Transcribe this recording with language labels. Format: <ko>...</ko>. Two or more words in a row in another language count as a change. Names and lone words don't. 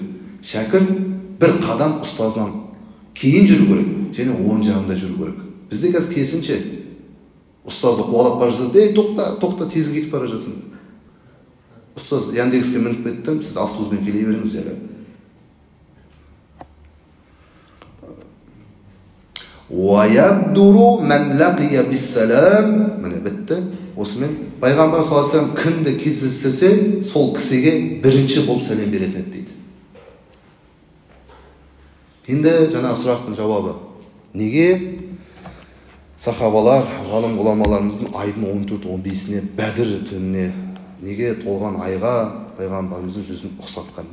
<kk>Шәкірт бір қадам ұстазынан кейін жүру керек, және оң жағында жүру керек. Бізде қазір керісінше ұстазды қуалап бара жатыр, тоқта тез кетіп бара жатсың. Ұстаз Яндекске мініп кеттім, сіз автобуспен келе беріңіз жайлап.</kk> <ar>وَيَبْدُرُ مَنْ لَقِيَ بِالسَّلَامِ</ar> <kk>Міне бітті. Осымен пайғамбар</kk> <ar>صلى الله عليه وسلم</ar> <kk>кімді кездестірсе, сол кісіге бірінші болып сәлем беретін еді дейді. Енді жаңа сұрақтың жауабы. Неге сахабалар, ғалым ғұламаларымыздың айдың 14-15-іне, Бәдір түніне, неге толған айға пайғамбарымыздың жүзін ұқсатқан?</kk>